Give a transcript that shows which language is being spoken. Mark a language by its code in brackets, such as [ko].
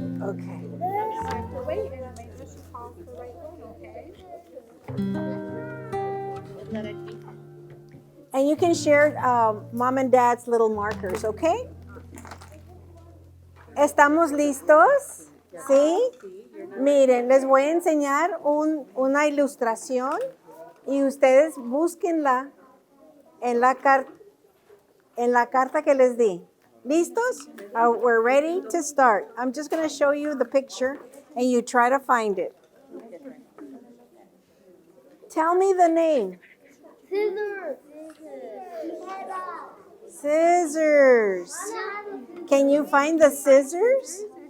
[en] Okay. Wait, and maybe we should call the right one, okay? And you can share mom and dad's little markers, okay? [es] ¿Estamos listos? ¿Sí? Miren, les voy a enseñar una ilustración y ustedes búsquenla en la carta que les di. ¿Listos? [en] We're ready to start. I'm just going to show you the picture and you try to find it. Tell me the name. Scissors. Can you find the scissors?